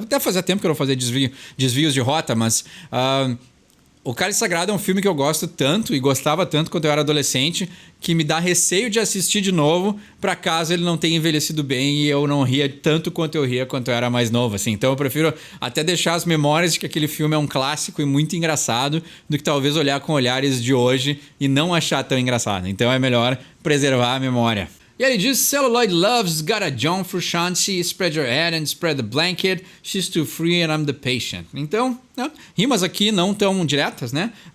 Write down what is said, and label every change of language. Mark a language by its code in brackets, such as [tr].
[pt] Até fazia tempo que eu não fazia desvios de rota, mas... O Cálice Sagrado é um filme que eu gosto tanto e gostava tanto quando eu era adolescente, que me dá receio de assistir de novo, para caso ele não tenha envelhecido bem e eu não ria tanto quanto eu ria quando eu era mais novo, assim. Então eu prefiro até deixar as memórias de que aquele filme é um clássico e muito engraçado, do que talvez olhar com olhares de hoje e não achar tão engraçado. Então é melhor preservar a memória. E aí ele diz, [en] Celluloid loves got a John Frusciante, spread your head and spread the blanket, she's too free and I'm the patient. [pt] Então, né, rimas aqui não tão diretas, né?